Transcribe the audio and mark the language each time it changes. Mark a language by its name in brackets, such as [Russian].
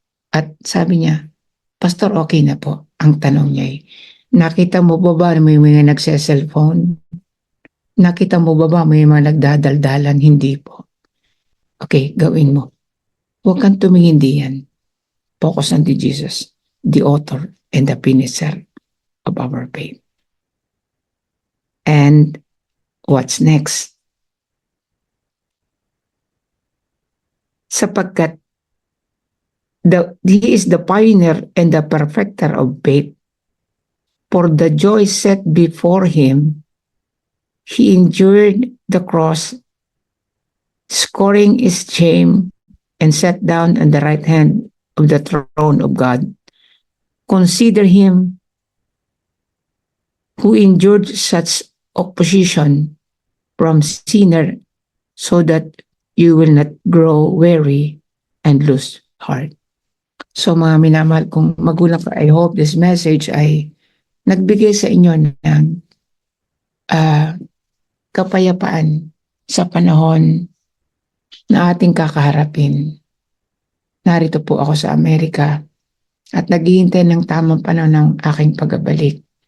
[Filipino] At sabi niya, Pastor, okay na po. Ang tanong niya nakita mo ba ba may mga nagse-cellphone? Nakita mo ba may mga nagdadaldalan? Hindi po. Okay, gawin mo. Huwag kang tumingin diyan. [English] Focus on the Jesus, the author and the finisher of our faith. And what's next? Sapagkat he is the pioneer and the perfecter of faith. For the joy set before him, he endured the cross, scoring its shame, and sat down on the right hand of the throne of God. Consider him who endured such opposition from sinner so that you will not grow weary and lose heart. [Filipino] So mga minamahal kong magulang ko, [English] I hope this message [Filipino] ay nagbigay sa inyo ng kapayapaan sa panahon na ating kakaharapin. Narito po ako sa Amerika at naghihintay ng tamang panahon ng aking pagbabalik.